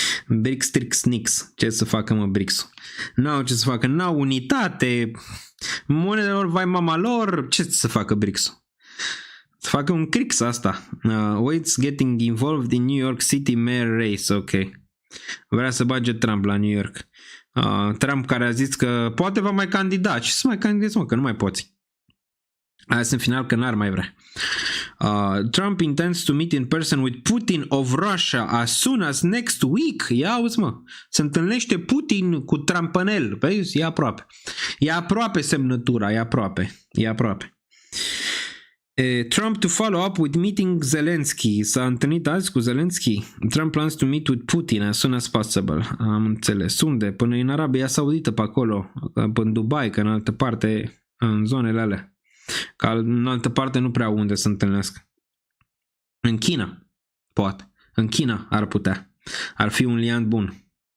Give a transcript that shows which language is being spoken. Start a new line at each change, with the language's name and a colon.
Romanian: BRICS, Trix, Nix, ce să facă mă BRICS-ul? N-au ce să facă, n-au unitate, monedelor vai mama lor, ce să facă BRICS-ul? Să facă un crix asta.
English: Waits getting involved in New York City Mayor race, ok.
Romanian: Vrea să bage Trump la New York. Trump care a zis că poate va mai candida. Ce să mai candidezi, mă, că nu mai poți. Aia în final că n-ar mai vrea.
English: Trump intends to meet in person with Putin of Russia as soon as next week.
Romanian: Ia auzi, mă. Se întâlnește Putin cu Trumpănel. Păi, e aproape. E aproape semnătura. E aproape.
English: Trump to follow up with meeting Zelensky.
Romanian: S-a întâlnit azi cu Zelensky.
English: Trump plans to meet with Putin as soon as possible.
Romanian: Am înțeles. Unde? Până în Arabia Saudită, pe acolo. În Dubai, că în altă parte, în zonele alea. Că în altă parte nu prea unde să întâlnesc. În China, poate. În China ar putea. Ar fi un liant bun.